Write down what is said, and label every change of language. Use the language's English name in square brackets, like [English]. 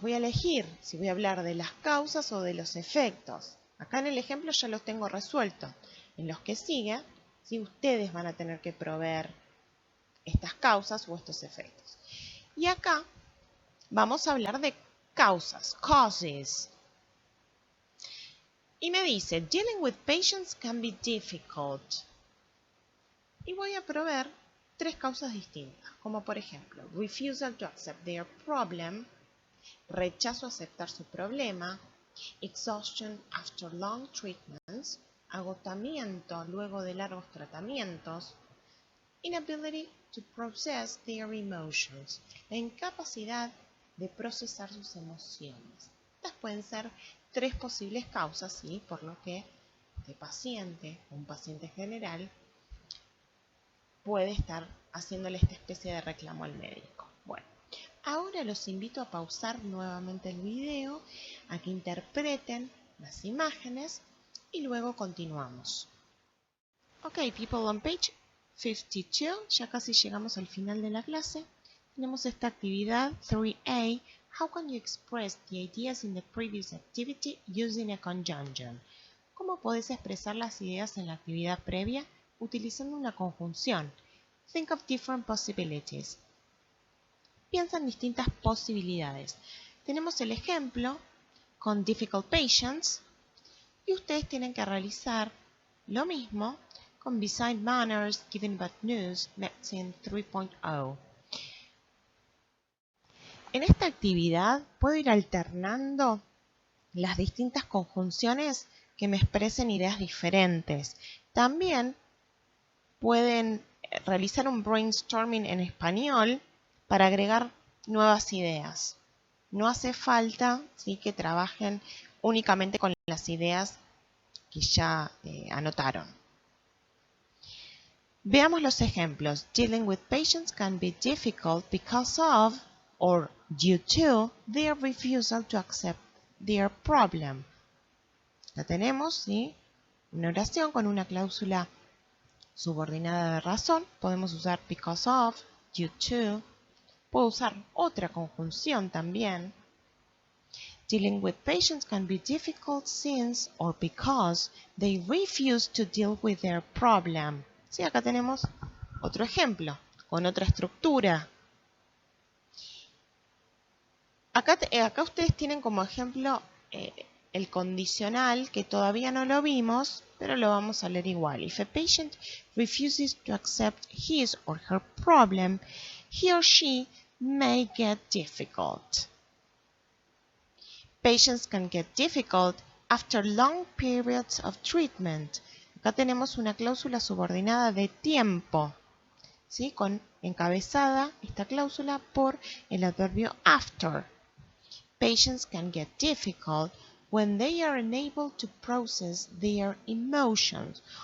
[Spanish] Voy a elegir si voy a hablar de las causas o de los efectos. Acá en el ejemplo ya los tengo resueltos. En los que siguen, ¿sí? Ustedes van a tener que proveer estas causas o estos efectos. Y acá vamos a hablar de causas, causes. Y me dice, [English] dealing with patients can be difficult. [Spanish] Y voy a proveer tres causas distintas, como por ejemplo, [English] refusal to accept their problem, [Spanish] rechazo a aceptar su problema, [English] exhaustion after long treatments, [Spanish] agotamiento luego de largos tratamientos, [English] inability to process their emotions, [Spanish] la incapacidad de procesar sus emociones. Estas pueden ser tres posibles causas, ¿sí? Por lo que este paciente, un paciente general, puede estar haciéndole esta especie de reclamo al médico. Bueno, ahora los invito a pausar nuevamente el video, a que interpreten las imágenes y luego continuamos. [English] Ok, people, on page 52, [Spanish] ya casi llegamos al final de la clase. Tenemos esta actividad 3A. [English] How can you express the ideas in the previous activity using a conjunction? [Spanish] ¿Cómo podés expresar las ideas en la actividad previa utilizando una conjunción? [English] Think of different possibilities. [Spanish] Piensa en distintas posibilidades. Tenemos el ejemplo con difficult patients y ustedes tienen que realizar lo mismo con beside manners, giving bad news, medicine 3.0. En esta actividad puedo ir alternando las distintas conjunciones que me expresen ideas diferentes. También pueden realizar un brainstorming en español para agregar nuevas ideas. No hace falta, ¿sí?, que trabajen únicamente con las ideas que ya anotaron. Veamos los ejemplos. [English] Dealing with patients can be difficult because of or due to their refusal to accept their problem. [Spanish] La tenemos, ¿sí? Una oración con una cláusula subordinada de razón. Podemos usar because of, due to. Puedo usar otra conjunción también. [English] Dealing with patients can be difficult since or because they refuse to deal with their problem. [Spanish] Sí, acá tenemos otro ejemplo con otra estructura. Acá ustedes tienen como ejemplo el condicional, que todavía no lo vimos, pero lo vamos a leer igual. [English] If a patient refuses to accept his or her problem, he or she may get difficult. Patients can get difficult after long periods of treatment. [Spanish] Acá tenemos una cláusula subordinada de tiempo, ¿sí?, con encabezada esta cláusula por el adverbio after. [English] Patients can get difficult when they are unable to process their emotions.